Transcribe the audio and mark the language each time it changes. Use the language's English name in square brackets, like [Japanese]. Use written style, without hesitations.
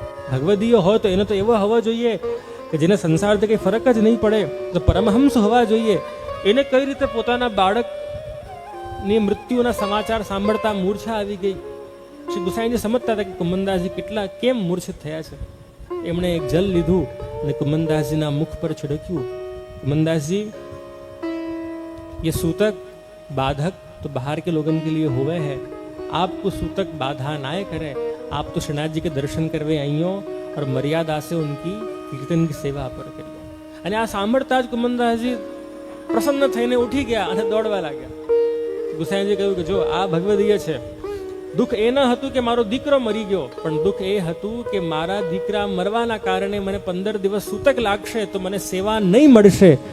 [Gujarati] ભગવદીય હોય તો એને તો એવો હોવો જોઈએ કે જેને સંસારથી કંઈ ફરક જ નહીં પડે, તો પરમહંસ હોવા જોઈએ. એને કઈ રીતે પોતાના બાળકની મૃત્યુના સમાચાર સાંભળતા મૂર્છા આવી ગઈ? શ્રી ગુસાઈજી સમજતા હતા કે કુમનદાસજી કેટલા કેમ મૂર્છિત થયા છે. એમણે એક જલ લીધું અને कुमनदासजी मुख पर छिड़क्યું. [Hindi] कुमनदासजी ये सूतक बाधक तो बाहर के लोगों के लिए हुए है, आपको सूतक बाधा ना करे. आप तो श्रीनाथ जी के दर्शन करवे आइयो और मर्यादा से उनकी कीर्तन की सेवा पर करियो. [Gujarati] અને આ સાંભળતા જ કુમનદાસજી પ્રસન્ન થઈને ઉઠી ગયા અને દોડવા લાગ્યા. ગુસાઈજી કહ્યું કે જો આ ભગવદીય છે. દુઃખ એ ન હતું કે મારો દીકરો મરી ગયો પણ દુઃખ એ હતું કે મારા દીકરા મરવાના કારણે મને 15 દિવસ સૂતક લાગશે તો મને સેવા નહીં મળશે.